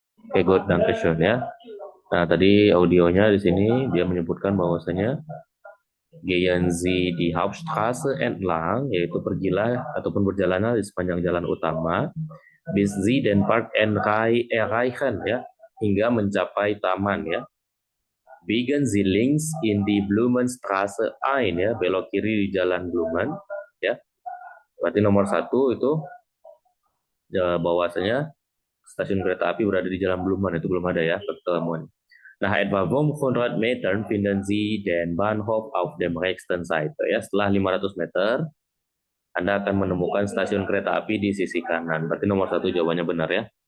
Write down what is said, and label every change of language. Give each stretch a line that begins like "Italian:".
Indonesian: Oke, good, dankeschön ya. Nah, tadi audionya di sini dia menyebutkan bahwasanya
German: gehen Sie die Hauptstraße entlang,
Indonesian: yaitu pergilah ataupun berjalanlah di sepanjang jalan utama,
German: bis Sie den Park erreichen
Indonesian: ya, hingga mencapai taman ya.
German: Biegen Sie links in die Blumenstraße ein ya,
Indonesian: belok kiri di jalan Blumen
German: ya.
Indonesian: Berarti nomor 1 itu ya, bahwasanya stasiun kereta api berada di jalan Blumen, itu belum ada ya pertemuan.
German: Nah, etwa 500 Meter finden Sie den Bahnhof auf dem rechten Seite ya.
Indonesian: Setelah 500 meter Anda akan menemukan stasiun kereta api di sisi kanan. Berarti nomor 1 jawabannya benar ya.